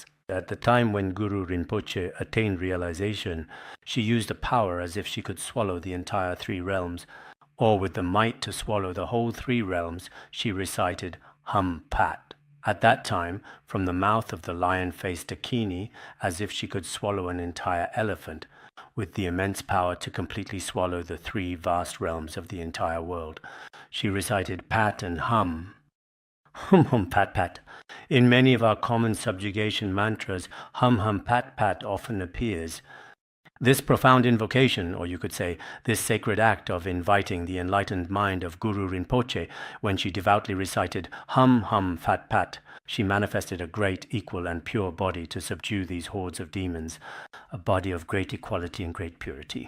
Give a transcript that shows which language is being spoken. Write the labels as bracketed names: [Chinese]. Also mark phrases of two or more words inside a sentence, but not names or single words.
[English] At the time when Guru Rinpoche attained realization, she used a power as if she could swallow the entire 3 realms, or with the might to swallow the whole 3 realms, she recited [Sanskrit] Hum Pat. [English] At that time, from the mouth of the lion-faced Dakini, as if she could swallow an entire elephant, with the immense power to completely swallow the 3 vast realms of the entire world, she recited Pat and Hum. [Sanskrit] Hum hum pat pat. [English] In many of our common subjugation mantras, [Sanskrit] hum hum pat pat [English] often appears. This profound invocation, or you could say, this sacred act of inviting the enlightened mind of Guru Rinpoche, when she devoutly recited [Sanskrit] hum hum fat pat, [English] she manifested a great, equal and pure body to subdue these hordes of demons, a body of great equality and great purity.